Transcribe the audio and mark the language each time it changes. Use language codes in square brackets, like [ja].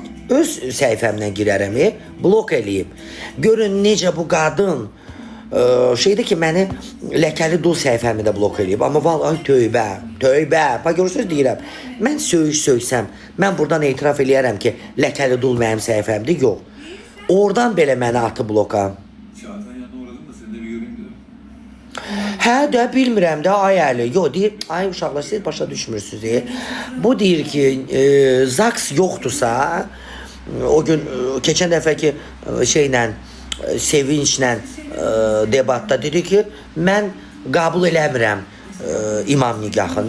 [az] Öz səhifəmdən girərəm, blok eləyib. Görün necə bu qadın şeydir ki, məni ləkəli dul səhifəmi də blok eləyib. Amma vallahi tövbə, tövbə. Bax görürsünüz deyirəm. Mən söysəm, mən buradan etiraf eləyərəm ki, ləkəli dul mənim səhifəmdir. Yox. Oradan belə məni atı bloka. [tr] Çağatay yanına uğradım da seni de bir göreyim dedim. [az] Hə də bilmirəm də ay əli. Yox deyir, ay uşaqlar siz başa düşmürsünüz. Bu deyir ki, zaks yoxdursa, o gün keçən dəfəki şeylə, sevinçlə debatda dedi ki, mən qəbul eləmirəm imam nigahını.